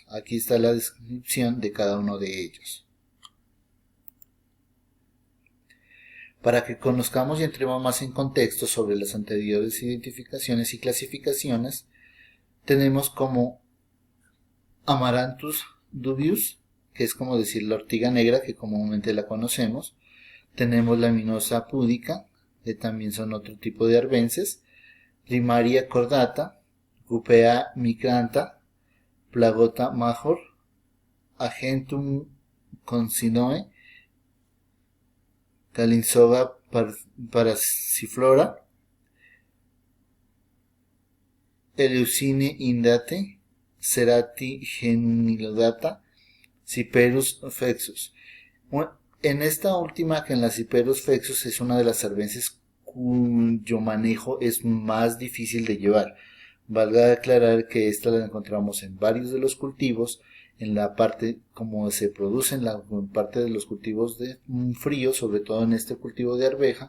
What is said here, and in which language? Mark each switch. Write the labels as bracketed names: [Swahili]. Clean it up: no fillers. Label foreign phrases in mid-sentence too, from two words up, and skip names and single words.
[Spanish] Aquí está la descripción de cada uno de ellos. Para que conozcamos y entremos más en contexto sobre las anteriores identificaciones y clasificaciones, tenemos como Amaranthus dubius, que es como decir la ortiga negra, que comúnmente la conocemos. Tenemos la mimosa púdica, también son otro tipo de arbences. Rimaria cordata, Cupea micranta, Plagota major, Agentum consinoe, Calinsoga parasiflora, Eleucine indate, Cerati genilodata, Cyperus flexus. En esta última, que en la Cyperus flexus, es una de las arbences cuyo manejo es más difícil de llevar. Valga aclarar que esta la encontramos en varios de los cultivos, en la parte como se produce en la parte de los cultivos de frío, sobre todo en este cultivo de arveja.